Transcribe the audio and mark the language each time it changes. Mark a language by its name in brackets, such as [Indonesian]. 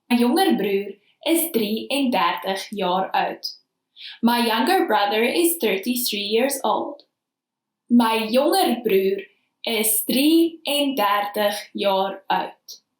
[English] My younger [Dutch] broer is 33 jaar oud. [English] My younger brother is 33 years old. My younger [Dutch] broer is 33 jaar oud.